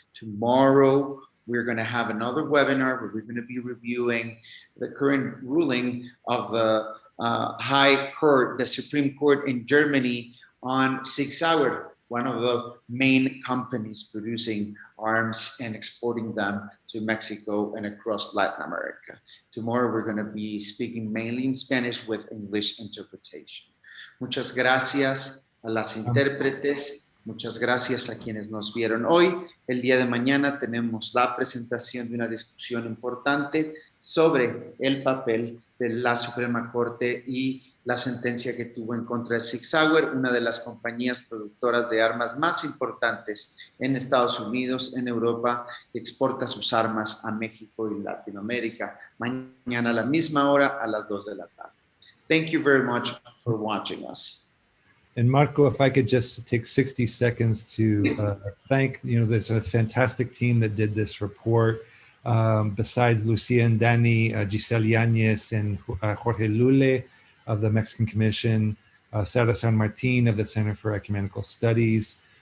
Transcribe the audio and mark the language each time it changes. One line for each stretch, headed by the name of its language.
English: Tomorrow, we're going to have another webinar where we're going to be reviewing the current ruling of the High Court, the Supreme Court in Germany on Sig Sauer, one of the main companies producing arms and exporting them to Mexico and across Latin America. Tomorrow, we're going to be speaking mainly in Spanish with English interpretation.
Spanish: Muchas gracias a las intérpretes. Muchas gracias a quienes nos vieron hoy. El día de mañana tenemos la presentación de una discusión importante sobre el papel de la Suprema Corte y la sentencia que tuvo en contra de Sig Sauer, una de las compañías productoras de armas más importantes en Estados Unidos, en Europa, que exporta sus armas a México y Latinoamérica. Mañana a la misma hora, a las 2 de la tarde.
English: Thank you very much for watching us. And Marco, if I could just take 60 seconds to thank, there's a fantastic team that did this report. Besides Lucia and Danny, Giselle Yanez and Jorge Lule of the Mexican Commission, Sara San Martin of the Center for Ecumenical Studies.